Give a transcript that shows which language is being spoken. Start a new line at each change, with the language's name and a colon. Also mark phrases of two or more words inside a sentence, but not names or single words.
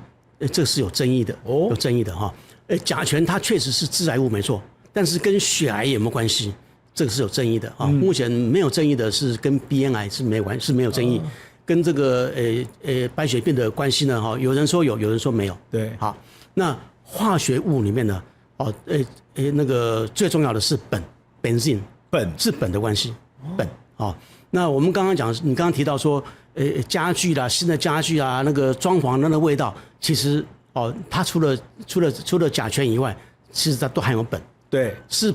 Chinese: 這是有爭議的有爭議的甲醛它確實是致癌物沒錯，但是跟血癌有沒有關係？這個是有爭議的目前沒有爭議的是跟鼻咽癌是沒有爭議，跟這個白血病的關係呢有人說有，有人說沒有。對，好，那化學物裡面呢？那個最重要的是苯是苯的關係，那我們剛剛講，你剛剛提到說，家具啦，新的家具啊，那個裝潢那個味道，其實它除了甲醛以外，其實它都含有苯，對，是